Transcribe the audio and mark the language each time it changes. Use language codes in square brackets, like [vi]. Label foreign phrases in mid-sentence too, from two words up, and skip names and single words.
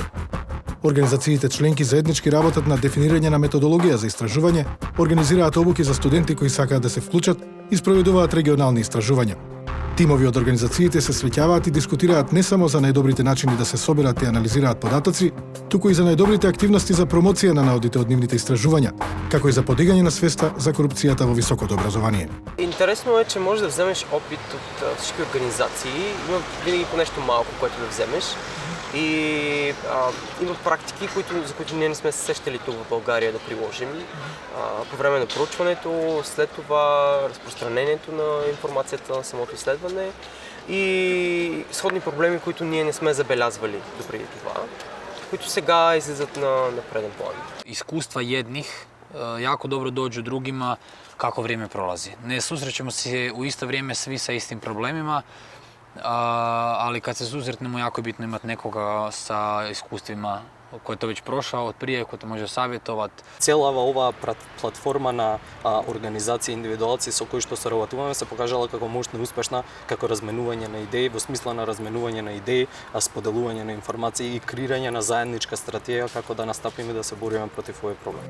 [mk] Организациите членки заеднички работат на дефинирање на методологија за истражување, организираат обуки за студенти кои сакаат да се вклучат и спроведуваат регионални истражувања. Тимови од организациите се среќаваат и дискутираат не само за најдобрите начини да се соберат и анализираат податоци, туку и за најдобрите активности за промоција на наодите од нивните истражувања, како и за подигање на свеста за корупцијата во високото образование. [bg] Интересно е, че можеш да вземеш опит од всички организации, има винаги по нешто малко което да вземеш и има практики за които ние не сме се сещали тук в България да приложим. По време на проучването, след това разпространението на информацията на самото изследване и сходни проблеми, които ние не сме забелязвали допреди това, които сега излизат на преден план. [bs] Искуства jednih jako dobro dođu drugima kako vrijeme prolazi. Ne susrećemo se u isto vrijeme svi sa istim problemima, ali kad se susretnemo jako je bitno imati nekoga sa iskustvima koji je to već prošao od prije, koji te može savjetovati. [mk] Цела оваа платформа на организации и индивидуалци со кои што соработуваме се покажала како мощна и успешна како разменување на идеи, во смисла на разменување на идеи, споделување на информации и креирање на заедничка стратегија како да настапиме да се бориме против овој проблем.